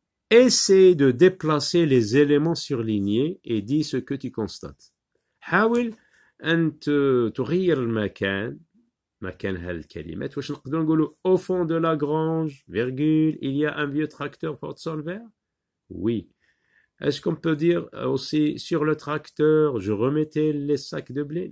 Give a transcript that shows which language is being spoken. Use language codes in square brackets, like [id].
[fr] Essaie de déplacer les éléments surlignés et dis ce que tu constates. [ar] حاول أن تغير المكان مكان هالكلمات. واش نقدروا نقولوا [fr] au fond de la grange, virgule, il y a un vieux tracteur Ford Solver? Oui. Est-ce qu'on peut dire aussi sur le tracteur je remettais les sacs de blé?